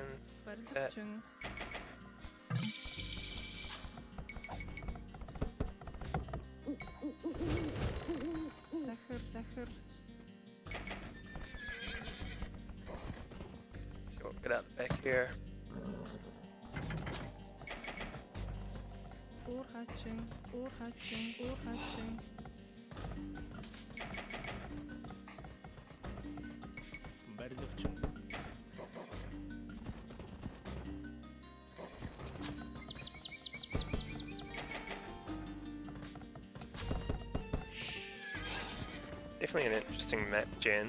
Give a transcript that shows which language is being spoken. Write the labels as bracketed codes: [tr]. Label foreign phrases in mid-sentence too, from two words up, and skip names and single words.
[mn] барилгачин захир [en] So we'll get out the back here. [mn] уурхачин барилгачин [en] Definitely an interesting map gen.